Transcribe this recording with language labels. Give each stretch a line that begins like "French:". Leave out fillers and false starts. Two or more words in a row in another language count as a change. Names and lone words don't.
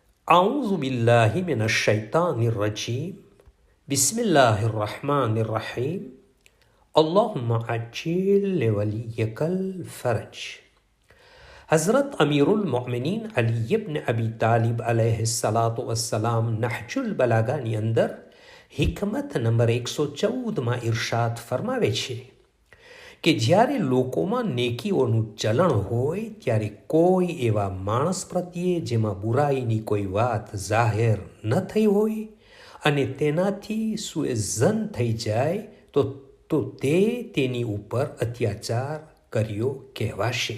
Arabic: أعوذ بالله من الشيطان الرجيم بسم الله الرحمن الرحيم اللهم عجل لوليك الفرج.
Gujarati: हज़रत अमीरुल मोमिनीन अली इब्न अबी तालिब
Arabic: عليه الصلاة والسلام
Gujarati: नहजुल બલાગાની અંદર હિકમત નંબર 114માં ઇરશાદ ફરમાવે છે કે જ્યારે લોકોમાં નેકીઓનું ચલણ હોય ત્યારે કોઈ એવા માણસ પ્રત્યે જેમાં બુરાઈની કોઈ વાત જાહેર ન થઈ હોય અને તેનાથી સુએઝન થઈ જાય તો તે તેની ઉપર અત્યાચાર કર્યો કહેવાશે.